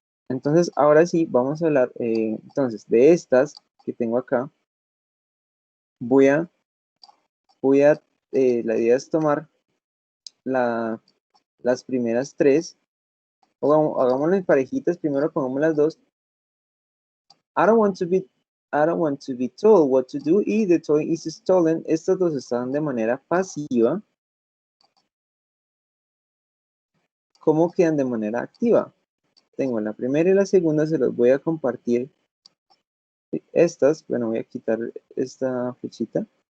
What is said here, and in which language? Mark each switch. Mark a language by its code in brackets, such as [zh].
[es] Entonces, ahora sí, vamos a hablar, entonces, de estas que tengo acá. Voy a, la idea es tomar las primeras tres, o hagámoslo en parejitas, primero pongamos las dos. [en] I don't want to be told what to do y the toy is stolen. [es] Estas dos están de manera pasiva. ¿Cómo quedan de manera activa? Tengo la primera y la segunda, se los voy a compartir. Estas, bueno, voy a quitar esta flechita.